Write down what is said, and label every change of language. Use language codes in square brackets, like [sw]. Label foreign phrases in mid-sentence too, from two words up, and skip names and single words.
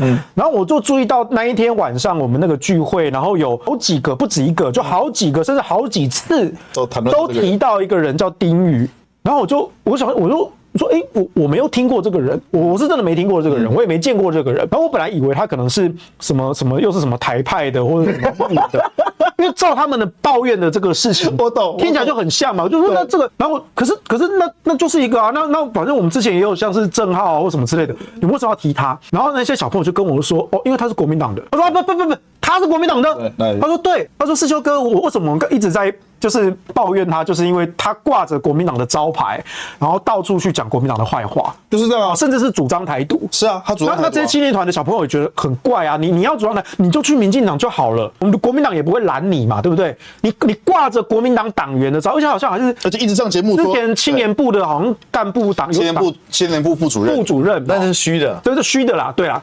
[zh] 然後我就注意到那一天晚上我們那個聚會，然後有好幾個，不止一個，就好幾個，甚至好幾次都提到一個人叫丁宇。然後我就說，我沒有聽過這個人，我是真的沒聽過這個人，我也沒見過這個人。然後我本來以為他可能是什麼又是什麼台派的或者什麼的，因為照他們的抱怨的這個事情，我懂，聽起來就很像嘛。我就說那這個，然後可是那就是一個啊，那反正我們之前也有像是正皓啊或什麼之類的，你為什麼要提他？然後那些小朋友就跟我說，因為他是國民黨的。他說不，他是國民黨的。他說對，他說世修哥，我為什麼一直在就是抱怨他，就是因為他掛着國民黨的招牌，然後到處去講國民黨的壞話，就是這樣啊，甚至是主張台獨。是啊，他主張台獨。那這些青年團的小朋友也覺得很怪啊，你要主張台，你就去民進党就好了，我們的國民黨也不會攔你嘛，對不對？你掛着國民黨黨員的招，而且好像還是，而且一直上節目說，之前青年部的好像幹部黨青年部副主任，但是虛的，对，是虛的啦，對啦。